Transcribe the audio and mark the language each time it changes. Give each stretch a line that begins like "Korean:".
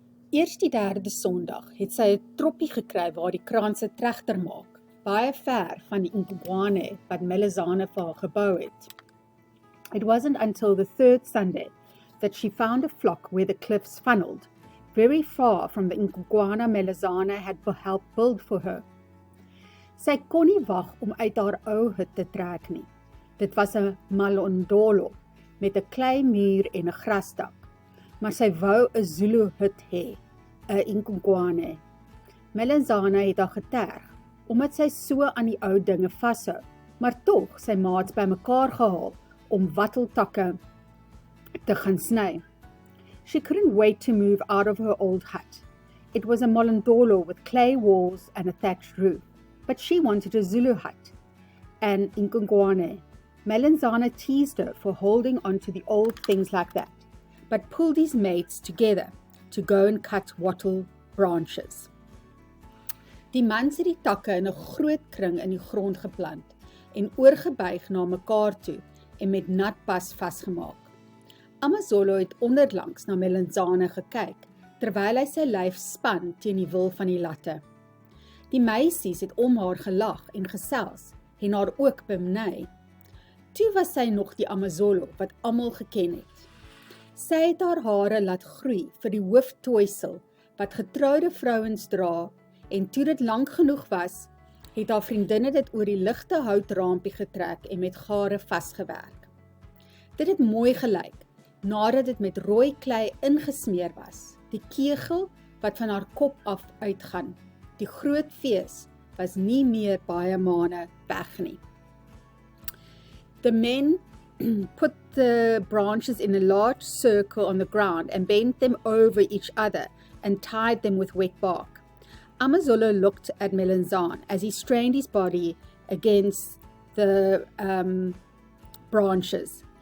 Afrikaans: Eers die derde Sondag het sy 'n troppie gekry waar die kraanse tregter maak, baie ver van die Inkongwane wat Melisane vir haar gebou het.
English: It wasn't until the third Sunday that she found a flock where the cliffs funneled, very far from the Inkongwana Melisane had helped build for her.
Afrikaans: Sy kon nie wag om uit haar ou hut te trek nie. Dit was 'n malondolo met 'n klei muur en 'n grasdak, maar sy wou 'n Zulu hut hê, 'n Inkongwane. Melisane het haar geterg, omdat sy so aan die ou dinge vashou, maar tog sy maats bymekaar gehaal om watteltakke te gaan sny.
English: She couldn't wait to move out of her old hut. It was a molondolo with clay walls and a thatched roof, but she wanted a Zulu hut, an Inkongwane. Melisane teased her for holding on to the old things like that, but pulled his mates together to go and cut wattle branches.
Afrikaans: Die mans het die takke in 'n groot kring in die grond geplant en oorgebuig na mekaar toe en met nat pas vasgemaak. Amazolo het onderlangs na Melisane gekyk, terwyl hy sy lyf span teen die wil van die latte. Die meisies het om haar gelag en gesels en haar ook bemny. Toe was sy nog die Amazolo wat almal geken het. Sy het haar hare laat groei vir die hooftooisel wat getroude vrouens dra, en toe dit lank genoeg was, het haar vriendinne dit oor die ligte houtraampie getrek en met gare vasgewerk. Dit het mooi gelyk, nadat dit met rooi klei ingesmeer was, die kegel wat van haar kop af uitgaan. Die groot fees was nie meer baie maande weg nie.
English: The men put the branches in a large circle on the ground and bent them over each other and tied them with wet bark. Amazolo looked at Melisane as he strained his body against the branches.